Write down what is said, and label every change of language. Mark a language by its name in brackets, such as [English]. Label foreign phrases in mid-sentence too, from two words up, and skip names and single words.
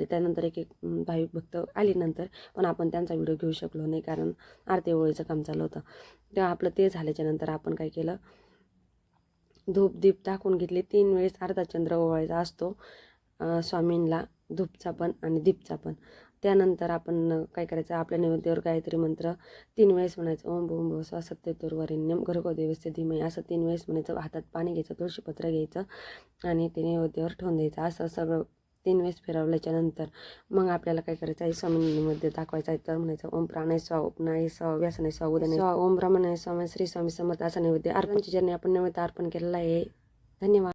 [Marathi] त्यानंतर एक भाविक भक्त आली नंतर, पण आपण त्यांचा व्हिडिओ घेऊ शकलो नाही कारण आरती ओवाळीचं काम चालू होतं. तेव्हा आपलं ते झाल्याच्या नंतर आपण काय केलं, धूप दीप दाखवून घेतले. 3 वेळेस अर्धा चंद्र ओवाळायचा असतो स्वामींना, धूपचा पण आणि दीपचा पण. त्यानंतर आपण काय करायचं, आपल्या नैवेद्यावर गायत्री मंत्र 3 वेळेस म्हणायचं. [Sanskrit] ओम भूम भुव स्वः सत्यतुर्वरेण्यम भर्गो देवस्य धीमहि, [Marathi] असं 3 वेळेस म्हणायचं. हातात पाणी घ्यायचं, तुळशीपत्र घ्यायचं आणि ते नैवेद्यावर ठेवून द्यायचं. असं सगळं 3 वेळेस फिरवल्याच्या नंतर मग आपल्याला काय करायचं आहे, स्वामींमध्ये दाखवायचं आहे. तर म्हणायचं [Sanskrit] ओम प्राणाय स्वाहा, उपनाय स्वाहा, व्यासनाय स्वाहा, उदनाय स्वाहा, ओम ब्रह्मणाय स्वाहा, श्री स्वामी समर्थ, [Marathi] असा नैवेद्य अर्पणची ज्यांनी आपण नैवेद्य अर्पण केलेला आहे. धन्यवाद.